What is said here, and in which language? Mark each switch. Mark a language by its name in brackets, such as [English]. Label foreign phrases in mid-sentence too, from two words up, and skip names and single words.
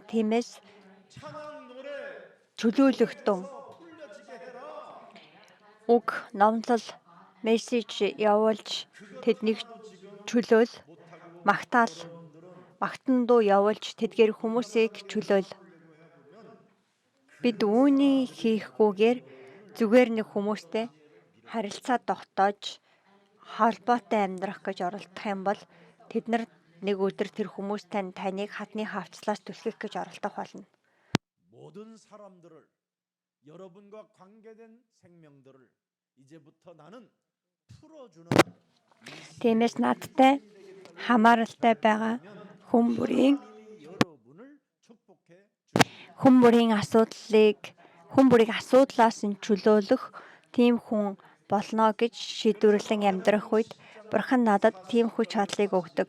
[Mongolian] Тиймээс чөлөөлөгдөн уг номлол мессеж явуулж тэднийг чөлөөл, магтан дуу явуулж тэдгээр хүмүүсийг чөлөөл. Бид үүнийг хийхгүйгээр зүгээр нэг хүмүүстэй харилцаа тогтоож холбоотой амьдрах гэж оролдох юм бол тэд нар нэг өдөр тэр хүмүүс таныг хадны хавцлаас түлхэх гэж оролдох болно. [Korean] 모든 사람들을 여러분과 관계된 생명들을 이제부터 나는 풀어주는 [Mongolian] Тиймээс надтай хамааралтай байгаа хүн бүрийн асуудлаас нь чөлөөлөх тийм хүн болно гэж шийдвэрлэн амьдрах үед Бурхан надад тийм хүч чадлыг өгдөг.